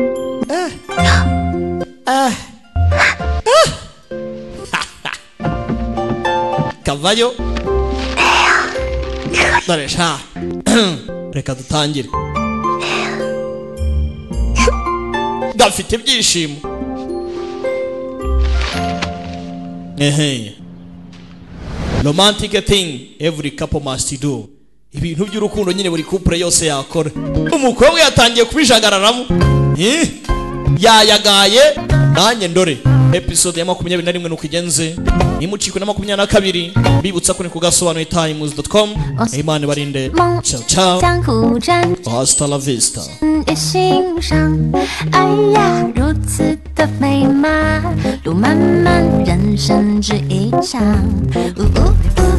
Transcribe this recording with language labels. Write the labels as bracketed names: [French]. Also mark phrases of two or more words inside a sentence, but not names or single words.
[Kinyarwanda] kavayo dore sha reka dutangire gafite ibyishimo [English] romantic thing every couple must do. [Kinyarwanda] Ibintu by'urukundo nyine buri couple yose yakora. Umukobwa yatangiye kubijagararamo yayagaye nanjye ndore. Episode ya 21 nuko igenze nimucikwe na 22 bibutsa ko ni kugasobanura times.com. Imana barinde. [Italian] Ciao ciao. [Spanish] Hasta la vista. [Chinese] 哎呀，如此的美吗？路漫漫，人生只一场。